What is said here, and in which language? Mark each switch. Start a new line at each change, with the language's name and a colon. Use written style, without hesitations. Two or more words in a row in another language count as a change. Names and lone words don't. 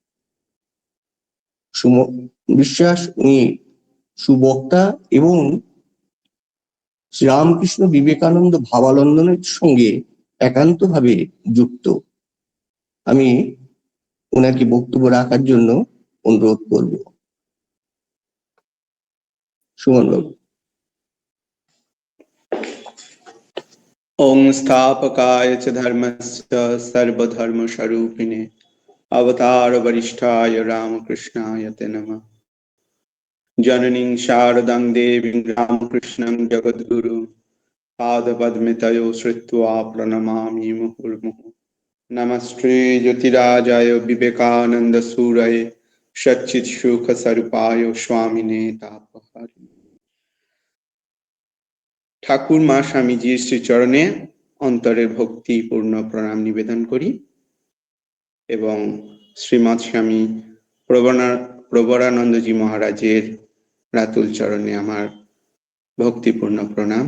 Bangla: সুমন বিশ্বাস উনি সুবক্তা এবং শ্রীরামকৃষ্ণ বিবেকানন্দ ভাবানন্দনের সঙ্গে একান্তভাবে যুক্ত। আমি ওনাকে বক্তব্য রাখার জন্য অনুরোধ করব। সুমন বাবু।
Sanskrit: ओम स्थापकाय च धर्मस्य सर्वधर्मस्वरूपिणे अवतार वरिष्ठाय रामकृष्णाय ते नमः। जननीं शारदां देवीं रामकृष्णं जगद्गुरुं पादपद्मे तयो श्रुत्वा प्रणमामि मुहुर्मुहुः। नमस्ते ज्योतिराजाय विवेकानन्दसूरये सच्चित्सुखस्वरूपाय स्वामिने तापहारिणे।
Bangla: ঠাকুর মা স্বামীজির শ্রীচরণে অন্তরের ভক্তিপূর্ণ প্রণাম নিবেদন করি এবং শ্রীমৎ স্বামী প্রবরানন্দজি মহারাজের রাতুল চরণে আমার ভক্তিপূর্ণ প্রণাম।